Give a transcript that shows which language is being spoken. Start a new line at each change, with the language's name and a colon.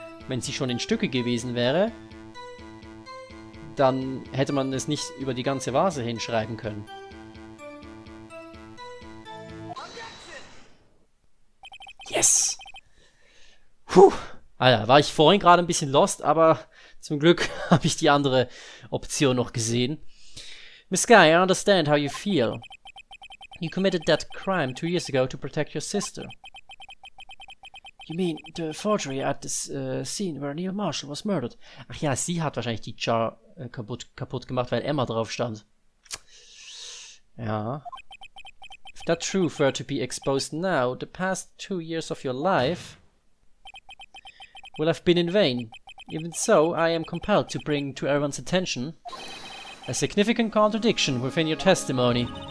German: Wenn sie schon in Stücke gewesen wäre, dann hätte man es nicht über die ganze Vase hinschreiben können. Yes! Puh! Alter, war ich vorhin gerade ein bisschen lost, aber zum Glück habe ich die andere Option noch gesehen.
English: Miss Guy, I understand how you feel. You committed that crime 2 years ago to protect your sister. You mean the forgery at this scene where Neil Marshall was murdered?
German: Ach ja, sie hat wahrscheinlich die Jar kaputt gemacht, weil Emma drauf stand. Ja.
English: If that truth were to be exposed now, the past 2 years of your life will have been in vain. Even so, I am compelled to bring to everyone's attention a significant contradiction within your testimony.